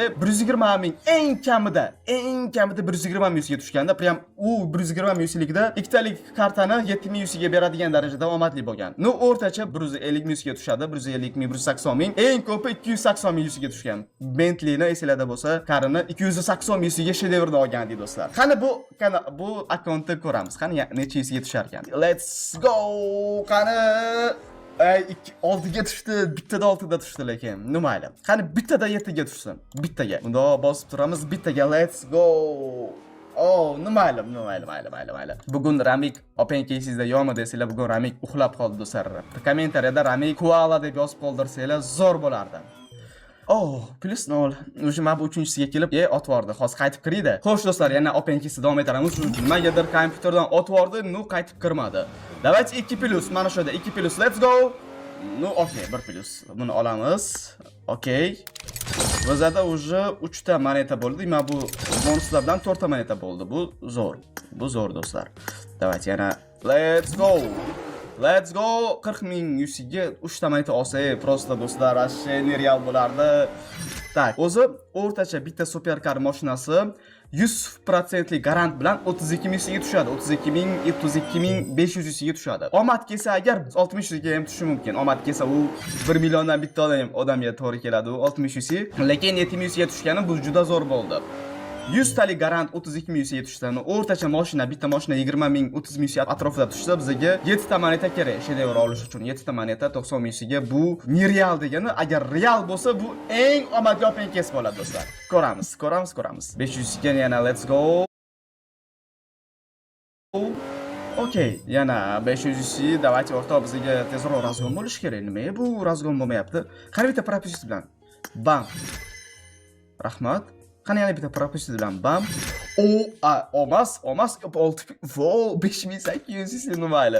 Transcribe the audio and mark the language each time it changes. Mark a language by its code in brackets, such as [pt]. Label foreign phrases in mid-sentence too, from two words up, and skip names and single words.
[uz] 120 ming eng kamida 120 ming ga tushganda, prям u 120 minglikda ikkitalik kartani 7000 ga beradigan darajada omadli bo'lgan. No, o'rtacha 150 ming ga tushadi, 150 ming, 180 ming, eng ko'pi 280 ming ga tushgan. Bentleyni esingizda bo'lsa, qarini 280 ming ga Shedevrni olgan edi do'stlar. Qani bu akkauntni ko'ramiz. Qani necha ga tushar ekan. [en] Let's go. [uz] Qani oltiga tushdi, bittada 6 da tushdi lekin. Nimayli. Qani bittada 7 ga tushsin. Bittaga. Bunda bosib turamiz, bittaga [en] let's go. [uz] Nimayli. Bugun Ramik openkeysizda yo'qmi desanglar, bugun Ramik uxlab qoldi do'stlar. Kommentariyada Ramik koala deb yozib qoldirsanglar zo'r bo'lardi. +0. O'sha mana bu 3-siga kelib, otvordi. Hozir qaytib kirdi. Xo'sh do'stlar, yana openkeysda davom etamiz. Nimagadir kompyuterdan otvordi, qaytib kirmadi. Davaychi 2+, mana shu yerda 2+, [en] let's go. [uz] Okay, 1+. Buni olamiz. Okay. Bizda уже 3 ta moneta bo'ldi. Mana bu bonuslar bilan 4 ta moneta bo'ldi. Bu zo'r do'stlar. Davaychi yana [en] let's go. [uz] 40 ming yusiga 3 ta moneta olsa, prosta do'stlar, ashe nereal bo'lardi. Tak, o'zi o'rtacha bitta superkar mashinasi 100% garant bilan 32 ming ga tushadi. 32,500 ga tushadi. Omad kelsa agar 60 ga ham tushishi mumkin. Omad kelsa u 1 milliondan bitta odamga to'g'ri keladi u 60 ga. Lekin 70 ga tushgani bu juda zo'r bo'ldi. 100 talik garant 32 ming ga tushdi. O'rtacha mashina, bitta mashina 20 ming, 30 ming atrofida tushsa, bizga 7 ta moneta kerak. Shedevr olish uchun 7 ta moneta 90 ming ga bu nereal degani. Agar real bo'lsa, bu eng omadli openkeys bo'ladi do'stlar. Ko'ramiz. 500 ga yana [en] let's go. [uz] Okay, yana 500 davaychi o'rtoq, bizga tezroq razgon bo'lish kerak. Nima bu razgon bo'lmayapti? Qani bitta propustit bilan. Bam. Rahmat. Qani yana bitta propustit bilan bam. Olmas 5800 nimayli.